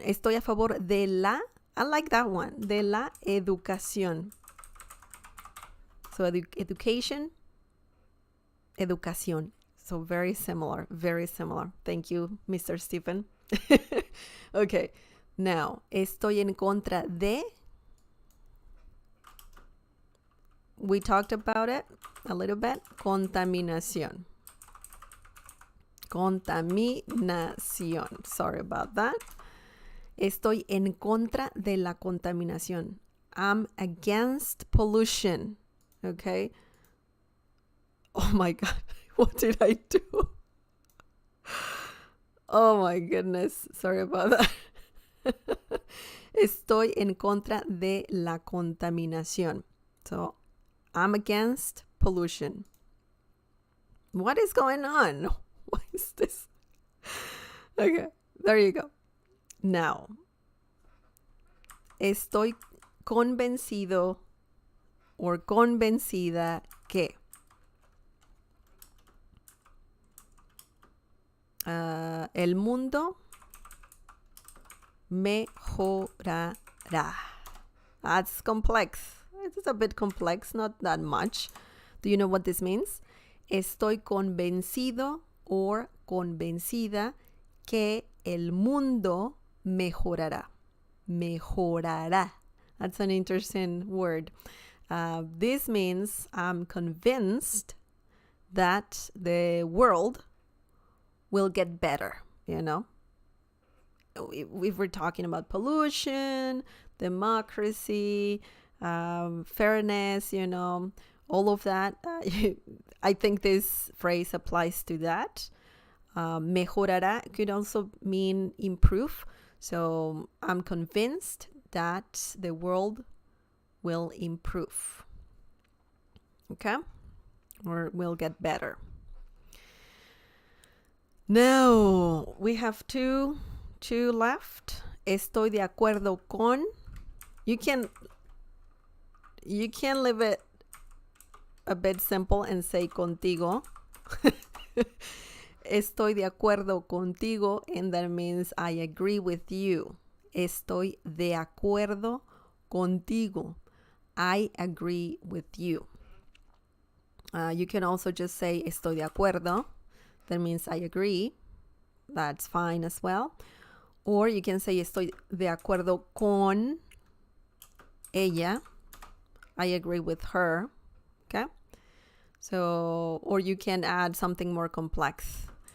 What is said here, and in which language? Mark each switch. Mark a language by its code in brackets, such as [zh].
[es] Estoy a favor de la, [en] I like that one, [es] de la educación. [en] So education, educación. So very similar, very similar. Thank you, Mr. Stephen. Okay, now, [es] estoy en contra de, [en] we talked about it a little bit, contaminación. Contaminación. Sorry about that. [es] Estoy en contra de la contaminación. [en] I'm against pollution. Okay. Oh my God. What did I do? Oh my goodness. Sorry about that. [es] Estoy en contra de la contaminación. [en] So, I'm against pollution. What is going on? What is this? Okay, there you go. [es] Now, estoy convencido or convencida que el mundo mejorará. [en] That's complex. It's a bit complex, not that much. Do you know what this means? [es] Estoy convencido or convencida que el mundo mejorará. Mejorará. [en] That's an interesting word. This means I'm convinced that the world will get better, you know? If we're talking about pollution, democracy, fairness, you know, all of that, I think this phrase applies to that. Mejorará could also mean improve. So I'm convinced that the world will improve. Okay? Or will get better. Now, we have two left. [es] Estoy de acuerdo con. [en] You can leave it a bit simple and say contigo. [es] Estoy de acuerdo contigo, [en] and that means I agree with you. [es] Estoy de acuerdo contigo. [en] I agree with you. You can also just say [es] estoy de acuerdo. [en] That means I agree. That's fine as well. Or you can say [es] estoy de acuerdo con ella. [en] I agree with her. Okay? So, or you can add something more complex.